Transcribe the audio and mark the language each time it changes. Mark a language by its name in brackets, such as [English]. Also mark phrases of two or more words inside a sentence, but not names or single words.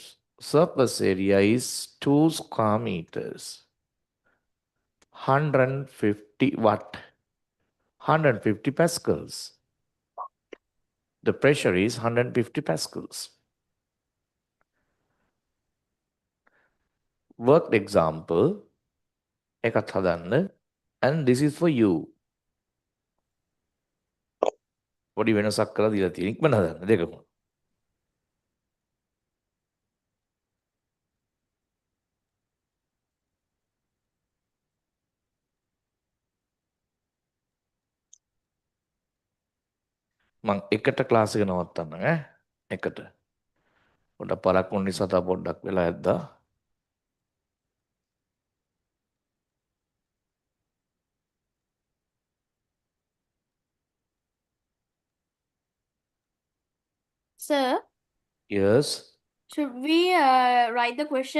[English] Surface area is 2 square meters. 150 watt. 150 pascals. The pressure is 150 pascals. Worked example. [Sinhala] එකත් හදන්න. [English] And this is for you. [Sinhala] පොඩි වෙනසක් කරලා දීලා තියෙන. ඉක්මන හදන්න දෙකම. මං එකට ක්ලාස් එක නවත්තන්න ඈ. එකට. පොඩ්ඩක් පරක් වුණ නිසා තව පොඩ්ඩක් වෙලා ඇද්දා. [English] Sir, Yes. should we write the question?